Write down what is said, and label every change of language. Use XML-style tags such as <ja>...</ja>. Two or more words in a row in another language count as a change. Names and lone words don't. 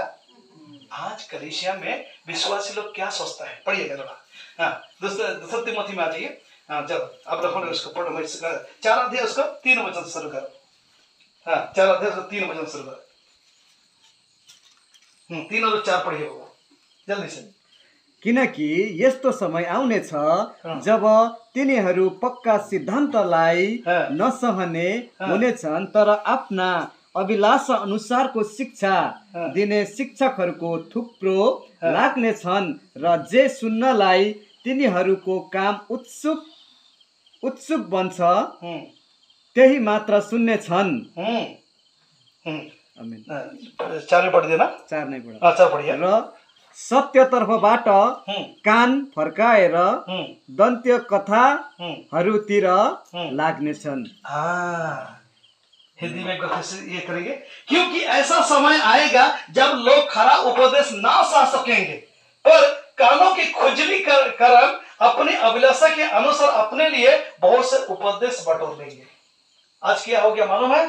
<hi>आज कलीसिया में विश्वासी लोग क्या सोचता है, पढ़िएगा थोड़ा। हाँ, दूसरा तिमोथी में आ जाइए। हाँ चलो, अब रखो उसको, पढ़ो। 4 अध्याय उसको 3 वचन से शुरू करो। हाँ 4 अध्याय उसको 3 वचन से शुरू करो। 3 और 4 पढ़िए जल्दी से।</hi> <ne>किनकि यस्तो समय आउनेछ जब तिनीहरू पक्का सिद्धान्तलाई नसहने हुनेछन्, तर आफ्ना अभिलाषा अनुसारको शिक्षा दिने शिक्षकहरूको थुप्रो लाग्नेछन्, र जे सुन्नलाई तिनीहरूको काम उत्सुक बन्छ त्यही मात्र सुन्नेछन्। आमेन।</ne> <hi>4 पढ़ देना। 4 नहीं पढ़ा। अच्छा पढ़िए।</hi> <ne>र सत्यतर्फबाट कान फर्काएर दन्त्य कथाहरूतिर लाग्नेछन्।</ne> <hi>हिंदी में ये करेंगे, क्योंकि ऐसा समय आएगा जब लोग खरा उपदेश ना सा सकेंगे, पर कानों की खुजली कर अपनी अभिलाषा के अनुसार अपने लिए बहुत से उपदेश बटोर लेंगे। आज क्या हो गया मालूम है?</hi>